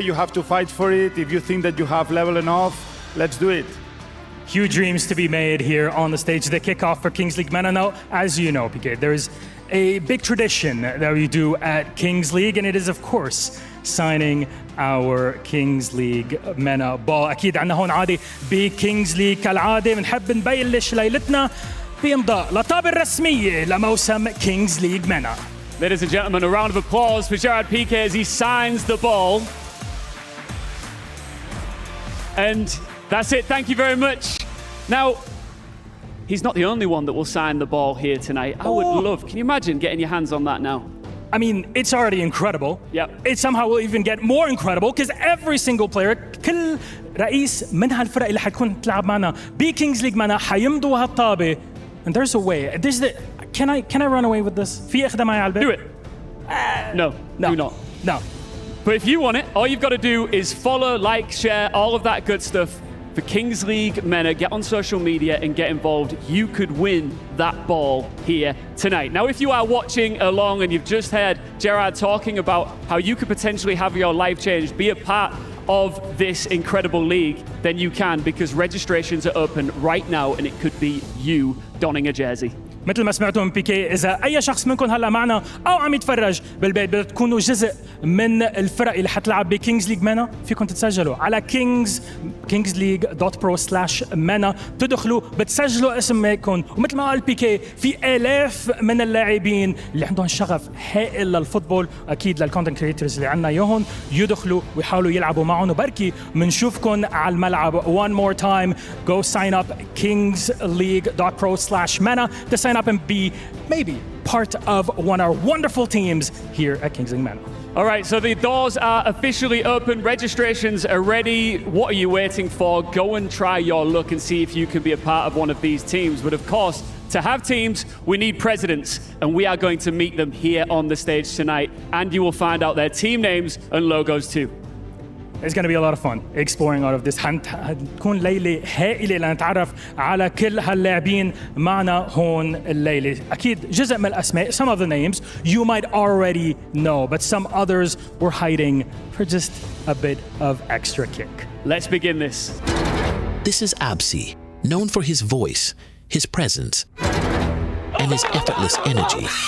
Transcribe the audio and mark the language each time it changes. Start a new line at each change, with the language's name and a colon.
English: You have to fight for it. If you think that you have level enough, let's do it. Huge dreams to be made here on the stage. The kickoff for Kings League Mena. Now, as you know, Pique, there is a big tradition that we do at Kings League, and it is, of course, signing our Kings League Mena ball.
Arabic: أكيد عنا هون عادي بكينجز ليج كالعادة بنحب نبلش ليلتنا بإمضاء لطابة الرسمية لموسم Kings League Mena.
English: Ladies and gentlemen, a round of applause for Gerard Pique as he signs the ball. And that's it. Thank you very much. Now, he's not the only one that will sign the ball here tonight. I would love, can you imagine getting your hands on that now? I mean, it's already incredible. Yep. It somehow will even get more incredible because every single player,
Arabic: كل رئيس من هالفرق اللي حتكون تلعب معنا بكينجز ليج مانا حيمضوا هالطابة.
English: And there's a way. Can I run away with this?
Arabic: في أخذها معي على البيت?
English: Do it. No, do not. No. But if you want it, all you've got to do is follow, like, share, all of that good stuff for Kings League Mena. Get on social media and get involved. You could win that ball here tonight. Now, if you are watching along and you've just heard Gerard talking about how you could potentially have your life changed, be a part of this incredible league, then you can, because registrations are open right now and it could be you donning a jersey.
Arabic: مثل ما سمعتوا من بيكي، إذا أي شخص منكم هلا معنا أو عم يتفرج بالبيت بدأ تكونوا جزء من الفرق اللي حتلعب بكينجز ليج مينا، فيكم تتسجلوا على kingsleague.pro/mena. بتدخلوا بتسجلوا اسمكم، ومثل ما قال بيكي في آلاف من اللاعبين اللي عندهم شغف هائل للفوتبول، أكيد للكونتنت كريترز اللي عنا يوهن يدخلوا ويحاولوا يلعبوا معهم، وبركي منشوفكم على الملعب.
English: One more time, go sign up kingsleague.pro/mena to sign up and be maybe part of one of our wonderful teams here at Kings League Mena. All right, so the doors are officially open. Registrations are ready. What are you waiting for? Go and try your luck and see if you can be a part of one of these teams. But of course, to have teams, we need presidents, and we are going to meet them here on the stage tonight, and you will find out their team names and logos too. It's going to be a lot of fun exploring out of this.
Arabic: هتكون ليلة هائلة لنتعرف على كل هاللاعبين معنا هون الليلة. أكيد جزء من الأسماء,
English: some of the names you might already know, but some others were hiding for just a bit of extra kick. Let's begin this. This is Absi, known for his voice, his presence, and his effortless energy.